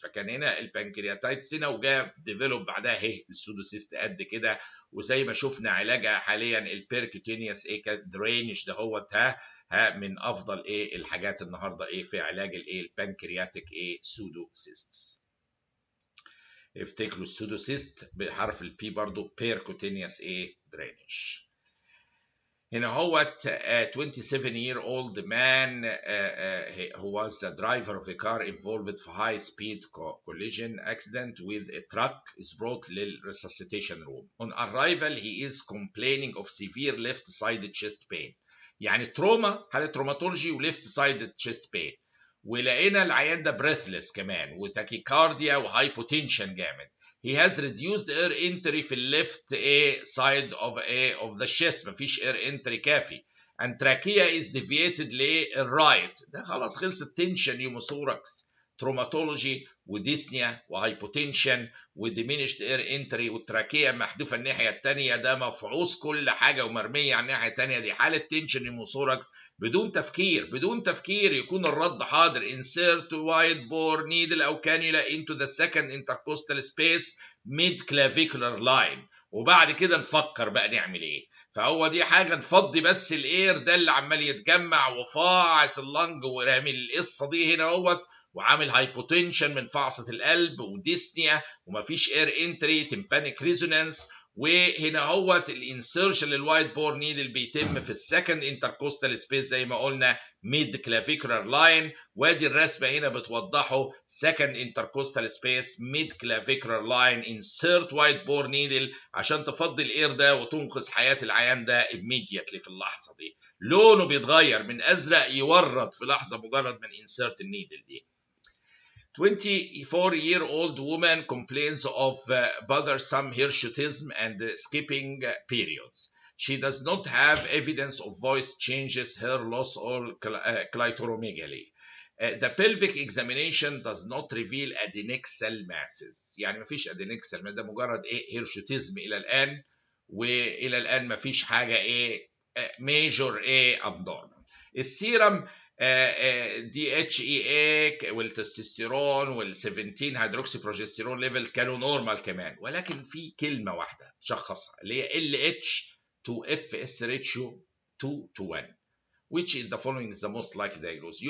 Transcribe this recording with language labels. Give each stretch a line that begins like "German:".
Arabic: فكان هنا البنكرياتايتس هنا وجاب ديفلوب بعدها اهي السودوسيست قد كده، وزي ما شفنا علاجها حاليا البيركوتينيوس ايه درينج ده هو من افضل ايه الحاجات النهارده ايه في علاج الايه البنكرياتيك ايه سودوسيستس. افتكروا السودوسيست بحرف البي برضو بيركوتينيوس ايه درينج.
English: هنا هو 27-year-old man who was the driver of a car involved
Arabic: في
English: high speed collision accident with a truck is brought للresuscitation room. On arrival he is complaining of severe left sided chest pain.
Arabic: يعني تروما، حاله تروماتولوجي وليفت سايد تشيست بين، ولقينا العيان ده بريثلس كمان وتاكيكارديا وهايبوتنشن جامد.
English: he has reduced air entry
Arabic: في الليفت
English: side of the chest،
Arabic: مفيش
English: air entry كافي. and trachea is deviated
Arabic: للرايت. ده خلاص خلص التنشن يوموثوركس. تروماتولوجي وديسنيا وهايبوتنشن وديمينشت اير انتري والتراكيه محذوفه الناحيه الثانيه، ده مفعوص كل حاجه ومرميه على الناحيه الثانيه، دي حاله تنشن نيموثوركس. بدون تفكير يكون الرد حاضر.
English: insert wide bore needle او cannula into the second intercostal space mid clavicular line،
Arabic: وبعد كده نفكر بقى نعمل ايه. فهو دي حاجه نفضي بس الاير ده اللي عمال يتجمع وفاعص اللنج ورامي القصه دي هنا اهوت، وعامل هايبوتنشن من فعصه القلب وديسنيا ومفيش اير انتري تمبانيك ريزونانس. وهنا اهوت الانسيرشن للوايت بور نيدل بيتم في السكند انتركوستال سبيس زي ما قلنا ميد كلافيكولار لاين، وادي الرسمه هنا بتوضحه سكند انتركوستال سبيس ميد كلافيكولار لاين انسيرت وايت بور نيدل عشان تفضي الاير ده وتنقذ حياه العيان ده immediately في اللحظه دي. لونه بيتغير من ازرق يورد في لحظه مجرد من انسيرت النيدل دي.
English: 24-year-old woman complains of bothersome hirsutism and skipping periods. She does not have evidence of voice changes, hair loss, or clitoromegaly. The pelvic examination does not reveal adnexal masses.
Arabic: يعني مفيش adnexal، ده مجرد hirsutism إلى الآن، وإلى الآن مفيش حاجة major abnormal. السيرم دي اتش اي والتستوستيرون وال17 هيدروكسي بروجستيرون ليفلز كانوا نورمال كمان، ولكن في كلمه واحده تشخصها اللي هي ال اتش تو اف اس ريشيو 2:1
English: which is the following is the most likely diagnosis.